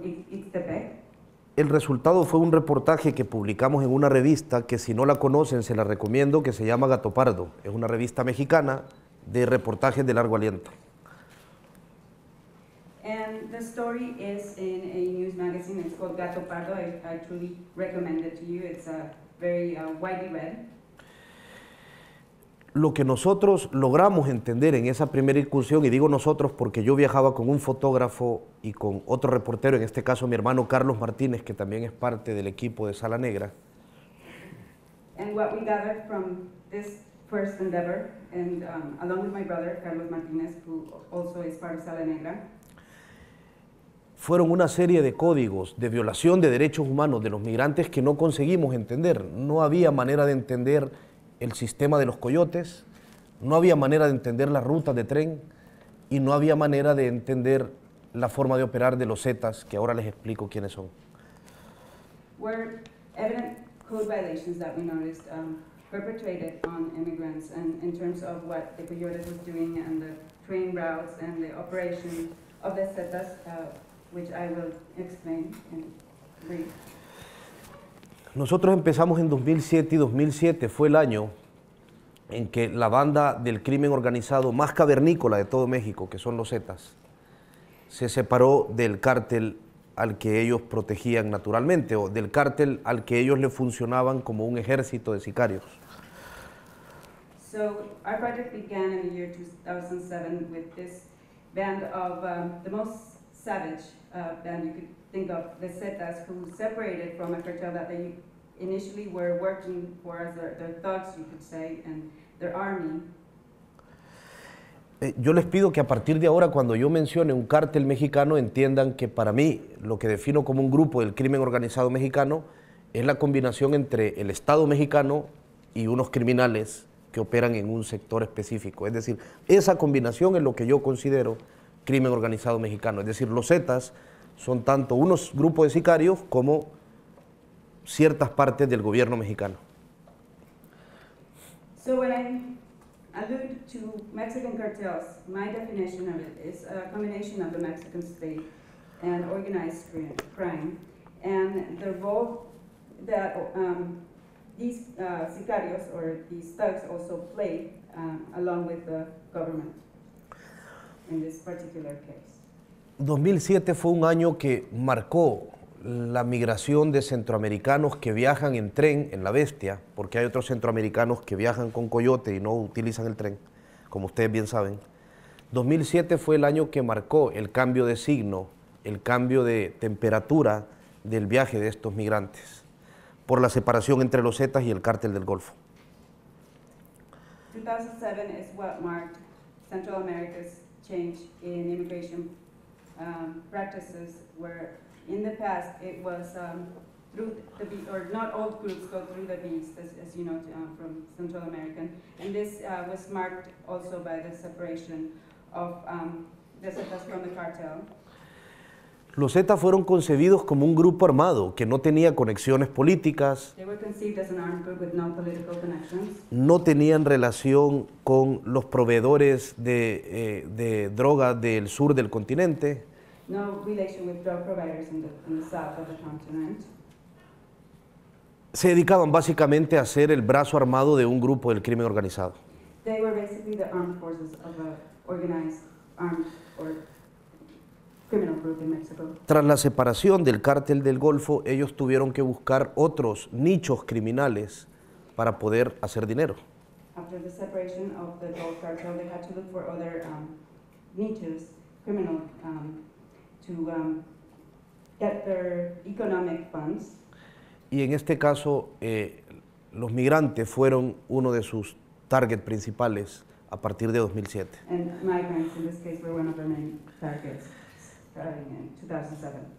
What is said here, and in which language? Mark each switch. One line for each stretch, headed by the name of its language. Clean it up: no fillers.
Spanish: Ixtepec. El resultado fue un reportaje que publicamos en una revista que, si no la conocen, se la recomiendo, que se llama Gato Pardo. Es una revista mexicana de reportajes de largo aliento.
English: And the story is in a news magazine. It's called Gato Pardo. I truly recommend it to you. It's very widely read.
Spanish: Lo que nosotros logramos entender en esa primera incursión, y digo nosotros porque yo viajaba con un fotógrafo y con otro reportero, en este caso mi hermano Carlos Martínez, que también es parte del equipo de Sala Negra.
English: And what we gathered from this first endeavor, and along with my brother Carlos Martínez, who also is part of Sala Negra,
Spanish: fueron una serie de códigos de violación de derechos humanos de los migrantes que no conseguimos entender. No había manera de entender el sistema de los coyotes, no había manera de entender las rutas de tren y no había manera de entender la forma de operar de los Zetas, que ahora les explico quiénes son.
English: Were evident code violations that we noticed perpetrated on immigrants, and in terms of what the coyotes was doing and the train routes and the operation of the Zetas, which I will explain in brief.
Spanish: Nosotros empezamos en 2007 y 2007 fue el año en que la banda del crimen organizado más cavernícola de todo México, que son los Zetas, se separó del cártel al que ellos protegían naturalmente, o del cártel al que ellos le funcionaban como un ejército de sicarios.
English: So our project began in the year 2007 with this band of the most savage band you could think of, the Zetas, who separated from a cartel that they initially were working for as their thugs, you could say, and their army.
Spanish: Yo les pido que a partir de ahora, cuando yo mencione un cártel mexicano, entiendan que para mí lo que defino como un grupo del crimen organizado mexicano es la combinación entre el Estado mexicano y unos criminales que operan en un sector específico. Es decir, esa combinación es lo que yo considero crimen organizado mexicano. Es decir, los Zetas son tanto unos grupos de sicarios como ciertas partes del gobierno mexicano.
English: So when I allude to Mexican cartels, my definition of it is a combination of the Mexican state and organized crime, and the role that these sicarios or these thugs also play along with the government in this particular case.
Spanish: 2007 fue un año que marcó la migración de centroamericanos que viajan en tren en La Bestia, porque hay otros centroamericanos que viajan con coyote y no utilizan el tren, como ustedes bien saben. 2007 fue el año que marcó el cambio de signo, el cambio de temperatura del viaje de estos migrantes, por la separación entre los Zetas y el Cártel del Golfo.
English: 2007 is what marked Central America's change in immigration practices, where in the past it was through the beast, or not all groups go through the beast, as you know, from Central American, and this was marked also by the separation of the Zetas from the cartel.
Spanish: Los Zetas fueron concebidos como un grupo armado que no tenía conexiones políticas,
English: They were conceived as an armed group with no political connections.
Spanish: no tenían relación con los proveedores de droga del sur del continente,
English: No relation with drug providers in the south of the continent.
Spanish: se dedicaban básicamente a ser el brazo armado de un grupo del crimen organizado.
English: They were basically the armed forces of an organized armed or criminal group in Mexico.
Spanish: Tras la separación del Cártel del Golfo, ellos tuvieron que buscar otros nichos criminales para poder hacer dinero.
English: After the separation of the Gulf cartel, they had to look for other niches, criminal, to get their economic funds.
Spanish: Y en este caso, los migrantes fueron uno de sus targets principales a partir de 2007.
English: And migrants, in this case, were one of their main targets starting in 2007.